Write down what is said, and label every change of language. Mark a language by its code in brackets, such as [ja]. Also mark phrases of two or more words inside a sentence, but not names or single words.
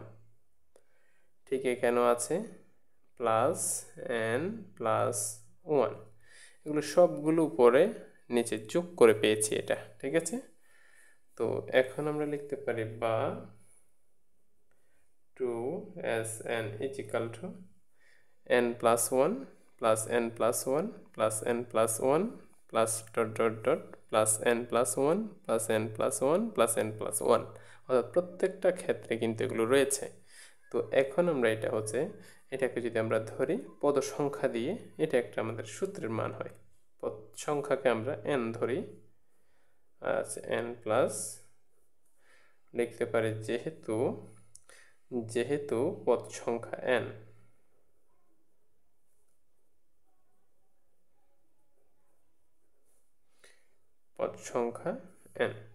[bn] ঠিক এখানেও আছে [en] plus n plus 1, [bn] এগুলো সবগুলো উপরে নিচে যোগ করে পেয়েছি এটা। ঠিক আছে, তো এখন আমরা লিখতে পারি বা [en] 2Sn is equal to n plus 1 plus n plus 1 plus n plus 1 plus dot dot dot plus n plus 1 plus n plus 1 plus n plus 1, [bn] অর্থাৎ প্রত্যেকটা ক্ষেত্রে কিন্তু এগুলো রয়েছে। তো এখন আমরা এটাকে যদি আমরা ধরি পদ সংখ্যা দিয়ে, এটা একটা আমাদের সূত্রের মান হয়। পদ সংখ্যাকে আমরা n ধরি, আচ্ছা n প্লাস লিখতে পারি যেহেতু পদ সংখ্যা n, পদ সংখ্যা n।